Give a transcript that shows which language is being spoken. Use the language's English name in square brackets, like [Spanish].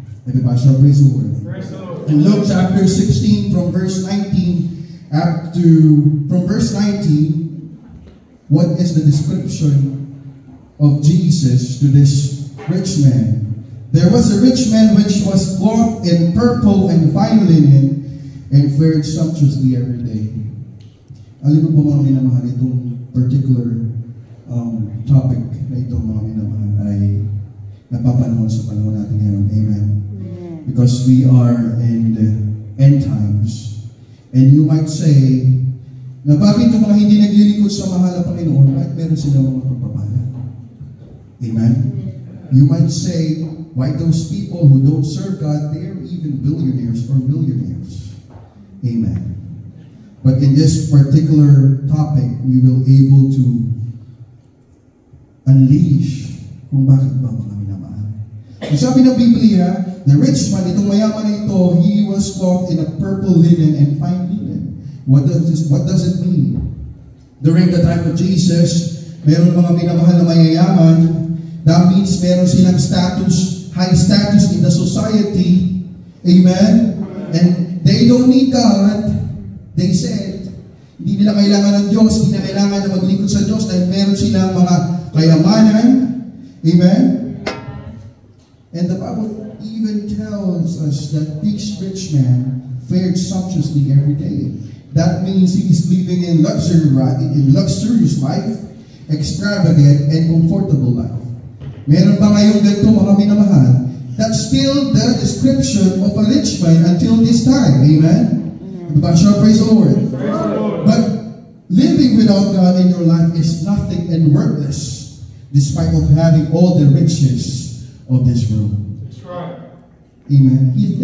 [English] Everybody shall praise the Lord. In Luke chapter 16, from verse 19 from verse 19, what is the description of Jesus to this rich man? There was a rich man which was clothed in purple and fine linen, and fared sumptuously every day. [Filipino] Alam mo po mga minamahal, itong particular topic na ito mga minamahal ay napapanahon sa panahon natin ngayon. Amen. [English] Because we are in the end times. And you might say, [Filipino] na bakit yung mga hindi naglilingkod sa mahal na Panginoon, bakit meron silang mga pagpapala? Amen. [English] You might say, why those people who don't serve God, they are even billionaires or millionaires? Amen. But in this particular topic, we will able to unleash [Filipino] kung bakit ba mga minamahal. Ang sabi ng Biblia, [English] the rich man, [Filipino] itong mayaman na ito, [English] he was clothed in a purple linen and fine linen. What does it mean? During the time of Jesus, [Filipino] meron mga minamahal na mayayaman. [English] That means meron silang status, high status in the society. Amen? And they don't need God. They said, [Filipino] hindi nila kailangan ng Diyos, hindi nila kailangan na maglingkod sa Diyos dahil meron silang mga kayamanan. Amen? [English] And the Bible even tells us that this rich man fared sumptuously every day. That means he is living in luxurious life, extravagant and comfortable life. [Filipino] Meron ba ngayong ganito mga minamahal? [English] That's still the description of a rich man until this time. Amen? But shall praise the Lord. But living without God in your life is nothing and worthless, despite of having all the riches of this world. That's right. Amen.